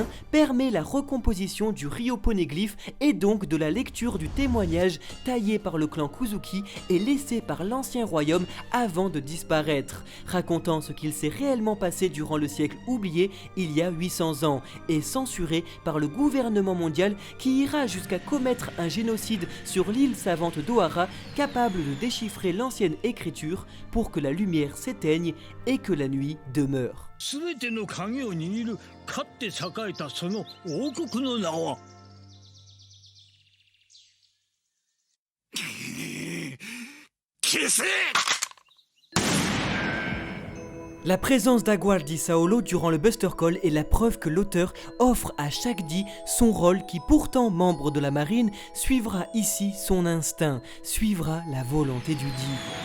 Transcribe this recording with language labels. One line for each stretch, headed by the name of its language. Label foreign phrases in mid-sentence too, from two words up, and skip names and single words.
French: permet la recomposition du rioponeglyphe et donc de la lecture du témoignage taillé par le clan Kuzuki et laissé par l'ancien royaume avant de disparaître, racontant ce qu'il s'est réellement passé durant le siècle oublié il y a 800 ans et censuré par le gouvernement mondial qui ira jusqu'à commettre un génocide sur l'île savante d'Ohara capable de déchiffrer l'ancienne écriture pour que la lumière s'éteigne et que la nuit demeure.
Japanese: 全ての鍵を握るかって栄えたその王国の名は
French: La présence d'Aguardi Saolo durant le Buster Call est la preuve que l'auteur offre à chaque dit son rôle qui, pourtant membre de la marine, suivra ici son instinct, suivra la volonté du dit.